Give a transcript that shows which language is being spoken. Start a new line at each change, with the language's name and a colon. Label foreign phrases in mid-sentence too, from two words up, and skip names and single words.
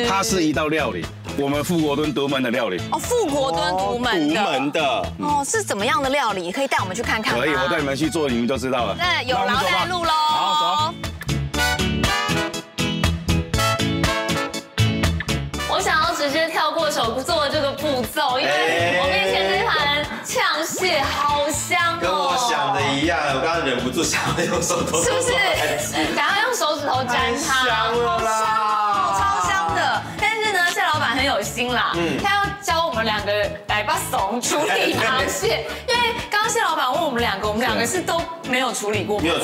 Chinese: 它是一道料理，我們富國墩獨門的料理。哦，富國墩獨門的。獨門的。哦，是怎麼樣的料理？可以帶我們去看看嗎？可以，我帶你們去做，你們就知道了。那有勞帶路嘍。好，走。我想要直接跳過手做這個步驟，因為我面前這盤嗆蟹好香哦。跟我想的一樣，我剛剛忍不住想要用手頭。是不是？想要用手指頭沾它，香了啦，超香的。但是呢，謝老闆很有心啦，他要教我們兩個來把手處理螃蟹，因為剛剛謝老闆問我們兩個是都沒有處理過螃蟹，